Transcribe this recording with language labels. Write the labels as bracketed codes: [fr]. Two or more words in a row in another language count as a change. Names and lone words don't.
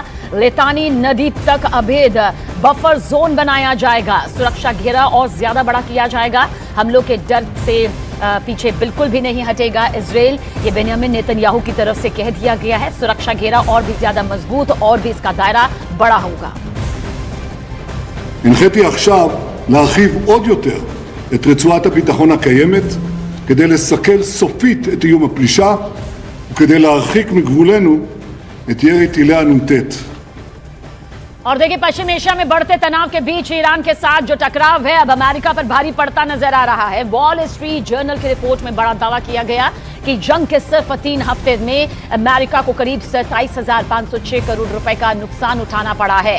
[hi] लितानी नदी तक अभेद बफर जोन बनाया जाएगा, सुरक्षा घेरा और ज्यादा बड़ा किया जाएगा। हमलों के डर से पीछे बिल्कुल भी नहीं हटेगा इजराइल, ये बेंयामिन नेतन्याहू की तरफ से कह दिया गया है। सुरक्षा घेरा और भी ज्यादा मजबूत और भी इसका दायरा बड़ा होगा। [he] הנחיתי עכשיו להרחיב עוד יותר את רצועת הביטחון הקיימת כדי לסכל סופית את איום הפלישה וכדי להרחיק מגבולנו את ירי טילי הנ"ט। [hi] और देखिए पश्चिम एशिया में बढ़ते तनाव के बीच ईरान के साथ जो टकराव है अब अमेरिका पर भारी पड़ता नजर आ रहा है। वॉल स्ट्रीट जर्नल की रिपोर्ट में बड़ा दावा किया गया कि जंग के सिर्फ 3 हफ्ते में अमेरिका को करीब 27,506 करोड़ रुपए का नुकसान उठाना पड़ा है।